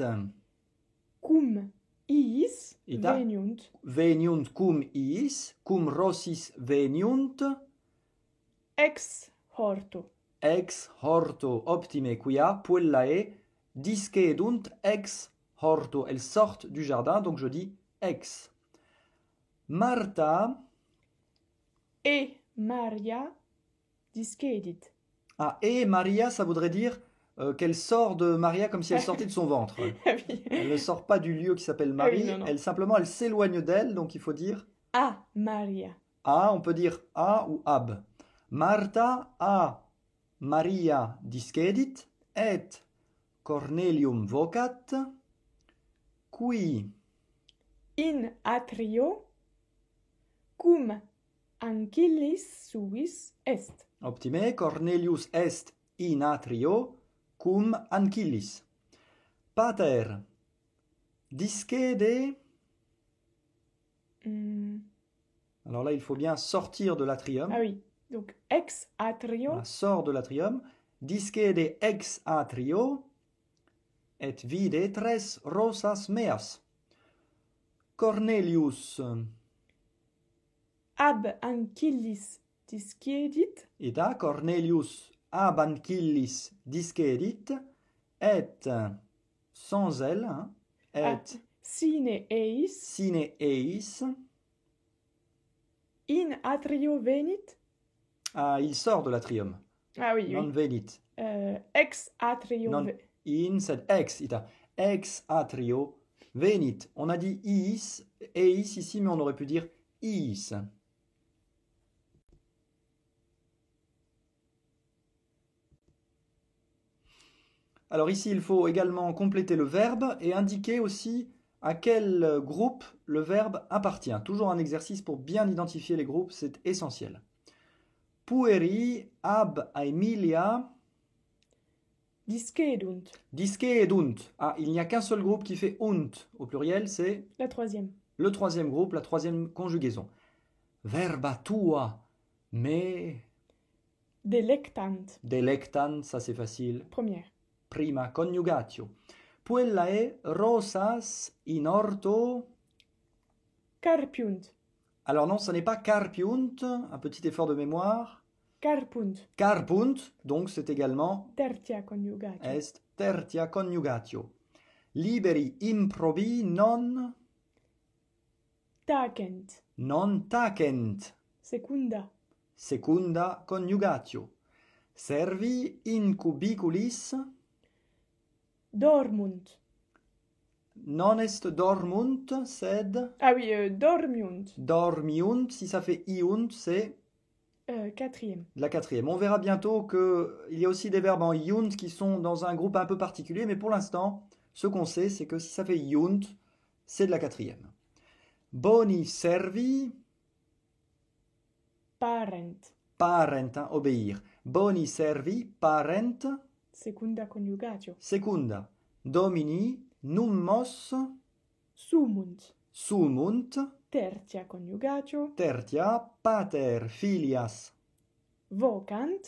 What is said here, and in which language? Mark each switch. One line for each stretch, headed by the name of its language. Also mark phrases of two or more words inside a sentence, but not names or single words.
Latin: cum iis Ita? veniunt. veniunt cum iis, cum rosis veniunt Ex horto. ex horto. Optime, quia puellae discedunt ex horto.
French: Elles sortent du jardin, donc je dis ex.
Latin: Martha, Et Maria discedit. et Maria,
French: ça voudrait dire qu'elle sort de Maria comme si elle sortait de son ventre. Ah oui. Elle ne sort pas du lieu qui s'appelle Ah oui, Marie, non, non. elle s'éloigne d'elle, donc il faut dire
Latin: A Maria.
French: a, on peut dire a ou ab.
Latin: Martha a Maria discedit, et Cornelium vocat, qui In atrio cum ancillis suis est. optime Cornelius est in atrio cum ancillis. Pater discede.
French: Alors là, il faut bien sortir de l'atrium. Ah oui. Donc
Latin: ex atrio.
French: Voilà, sort de l'atrium.
Latin: Discede ex atrio et vide tres rosas meas. Cornelius Ab ancillis discedit. ita Cornelius ab ancillis discedit
French: et sans elle, hein,
Latin: et Sine eis sine eis. in atrio venit.
French: Ah, il sort de l'atrium. Ah oui, Non oui.
Latin: venit. Ex atrio Non in sed ex ita. Ex atrio venit.
French: On a dit iis, eis ici, mais on aurait pu dire iis. Alors ici, il faut également compléter le verbe et indiquer aussi à quel groupe le verbe appartient. Toujours un exercice pour bien identifier les groupes, c'est essentiel.
Latin: Pueri ab Aemilia discedunt. discedunt.
French: Ah, il n'y a qu'un seul groupe qui fait unt. Au pluriel, c'est La troisième. le troisième groupe, la troisième conjugaison.
Latin: Verba tua me Delectant. delectant,
French: ça c'est facile. Première.
Latin: Prima coniugatio. Puellae rosas in orto. Carpiunt.
French: Alors non, ce n'est pas carpiunt, un petit effort de mémoire.
Latin: Carpunt.
French: Carpunt, donc c'est également
Latin: Tertia coniugatio. est tertia coniugatio. Liberi improbi non Tacent. tacent. Secunda. Secunda coniugatio. Servi in cubiculis Dormunt. non est dormunt, sed
French: Ah oui, dormiunt.
Latin: dormiunt.
French: Si ça fait iunt, c'est Quatrième. la quatrième. On verra bientôt qu'il y a aussi des verbes en iunt qui sont dans un groupe un peu particulier, mais pour l'instant, ce qu'on sait, c'est que si ça fait iunt, c'est de la quatrième.
Latin: Boni servi, Parent.
French: parent, hein, obéir.
Latin: Boni servi, parent, Secunda coniugatio. secunda. Domini nummos Sumunt. sumunt, tertia coniugatio, Tertia, pater filias. vocant,